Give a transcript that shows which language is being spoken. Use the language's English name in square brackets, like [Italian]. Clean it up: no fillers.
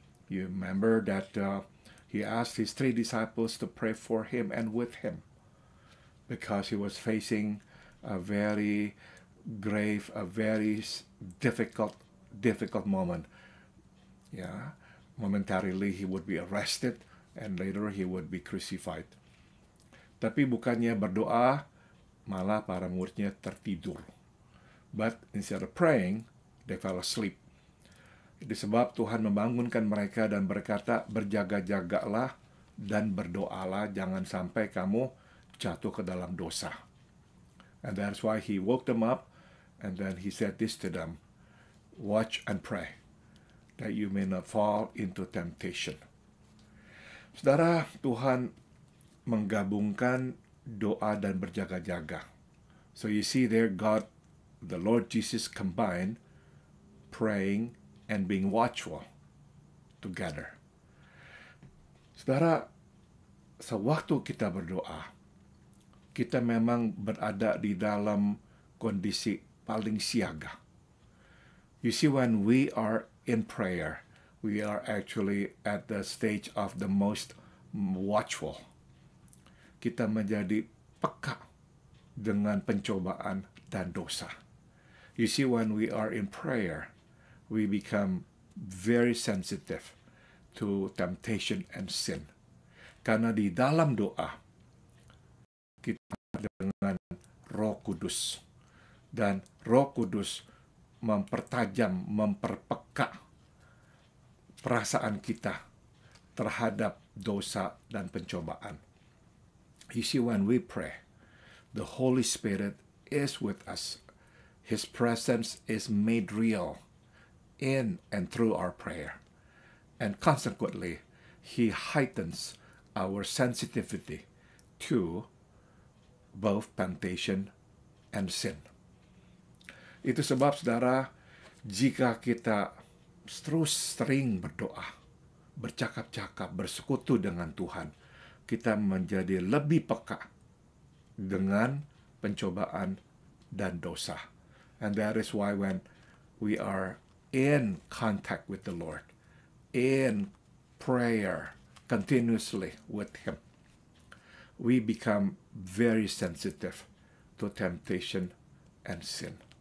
[English] You remember that he asked his 3 disciples to pray for him and with him, because he was facing a very grave, a very difficult moment. Yeah, momentarily he would be arrested and later he would be crucified. [Indonesian] Tapi bukannya berdoa, malah para muridnya tertidur. [English] But instead of praying, they fell asleep. [Indonesian] Itu sebab Tuhan membangunkan mereka dan berkata, berjaga-jagalah dan berdoalah, jangan sampai kamu jatuh ke dalam dosa. [English] And that's why he woke them up, and then he said this to them, watch and pray, that you may not fall into temptation. [Indonesian] Saudara, Tuhan menggabungkan doa dan berjaga-jaga. [English] So you see there, God, the Lord Jesus combined praying and being watchful together. [Indonesian] Saudara, sewaktu kita berdoa, kita memang berada di dalam kondisi paling siaga. [English] You see, when we are in prayer, we are actually at the stage of the most watchful. [Indonesian] Kita menjadi peka dengan pencobaan dan dosa. [English] You see, when we are in prayer, we become very sensitive to temptation and sin. [Indonesian] Karena di dalam doa, kita dengan Roh Kudus. Dan Roh Kudus mempertajam, memperpeka perasaan kita terhadap dosa dan pencobaan. [English] You see, when we pray, the Holy Spirit is with us. His presence is made real in and through our prayer. And consequently, He heightens our sensitivity to both temptation and sin. [Indonesian] Itu sebab, saudara, jika kita terus sering berdoa, bercakap-cakap, bersekutu dengan Tuhan, kita menjadi lebih peka dengan pencobaan dan dosa. [English] And that is why when we are in contact with the Lord, in prayer continuously with Him, we become very sensitive to temptation and sin.